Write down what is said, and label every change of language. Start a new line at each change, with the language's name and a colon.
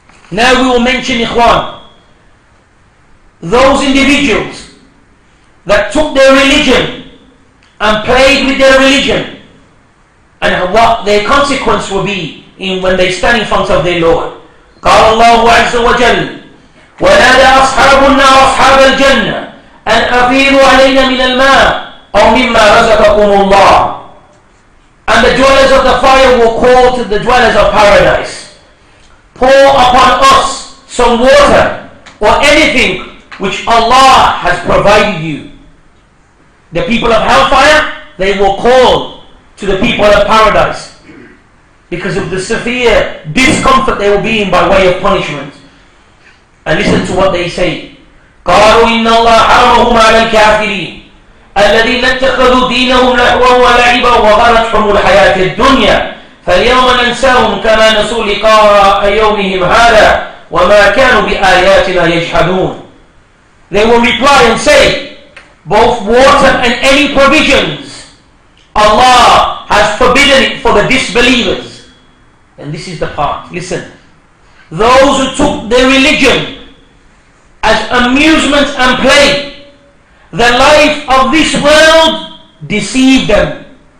English: Now we will mention, ikhwan, those individuals that took their religion and played with their religion, and what their consequence will be when they stand in front of their Lord.
Arabic: قال الله عز وجل ونادى أصحاب النار أصحاب الجنة أن أفيضوا علينا من الماء أو مما رزقكم الله.
English: And the dwellers of the fire will call to the dwellers of paradise, pour upon us some water or anything which Allah has provided you. The people of hellfire, they will call to the people of paradise because of the severe discomfort they will be in by way of punishment. And listen to what they say.
Arabic: قالوا إن الله حرمهم على الكافرين الذين اتخذوا دينهم لهوا ولعبا وغرتهم الحياة الدنيا فاليوم ننساهم كما نسوا لقاء يومهم هذا وما كانوا بآياتنا يجحدون.
English: They will reply and say, both water and any provisions, Allah has forbidden it for the disbelievers. And this is the part, listen. Those who took their religion as amusement and play, the life of this world deceived them.